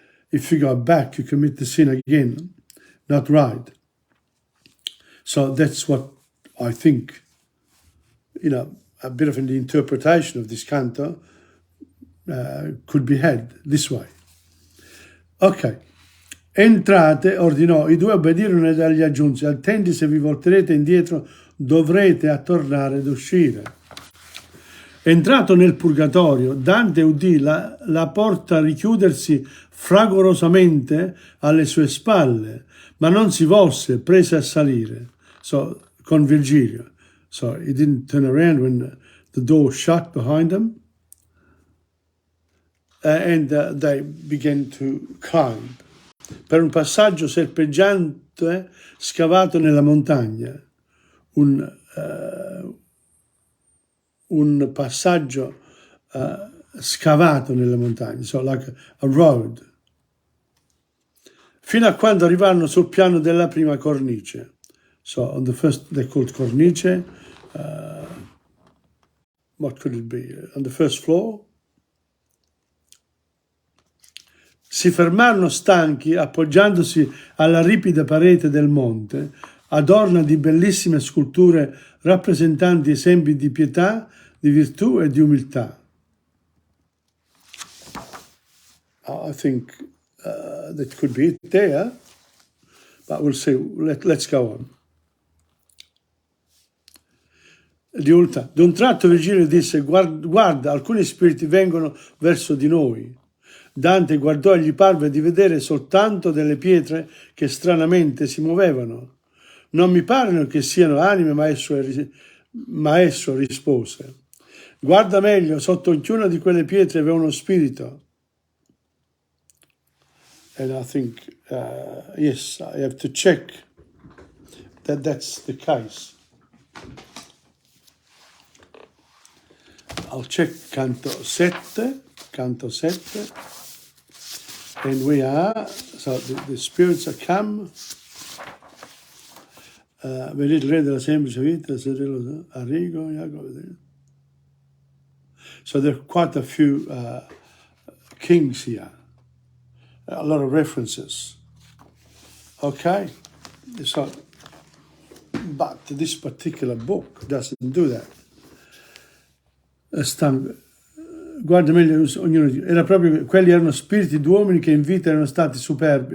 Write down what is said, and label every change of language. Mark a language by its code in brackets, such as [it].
[en] If you go back, you commit the sin again. Not right. So that's what I think, you know, a bit of an interpretation of this canto could be had this way. Ok. [it] Entrate, ordinò, i due obbedirono ed egli aggiunse, attenti se vi volterete indietro, dovrete tornare ad uscire. Entrato nel purgatorio, Dante udì la porta richiudersi fragorosamente alle sue spalle, ma non si volse, prese a salire. So, con Virgilio. [en] So, he didn't turn around when the door shut behind him. And they began to climb. [it] Per un passaggio serpeggiante scavato nella montagna. Un passaggio scavato nella montagna, [en] so like a road, [it] fino a quando arrivarono sul piano della prima cornice. [en] So on the first, they called cornice, what could it be? On the first floor. [it] Si fermarono stanchi, appoggiandosi alla ripida parete del monte, adorna di bellissime sculture rappresentanti esempi di pietà, di virtù e di umiltà. [en] I think that could be it there, but we'll see. Let's go on. [it] Di umiltà. D'un tratto Virgilio disse, guarda, alcuni spiriti vengono verso di noi. Dante guardò e gli parve di vedere soltanto delle pietre che stranamente si muovevano. Non mi pare che siano anime, ma esso rispose. Guarda meglio, sotto ognuna di quelle pietre vi è uno spirito. [en] And I think, yes, I have to check that that's the case. I'll check canto 7, and we are, so the spirits are come. [it] Vedete il re della semplice vita, Arrigo, Jacopo. [en] So there are quite a few kings here, a lot of references. Okay, so, but this particular book doesn't do that. [it] Guarda meglio ognuno di era proprio, quelli erano spiriti d'uomini che in vita erano stati superbi.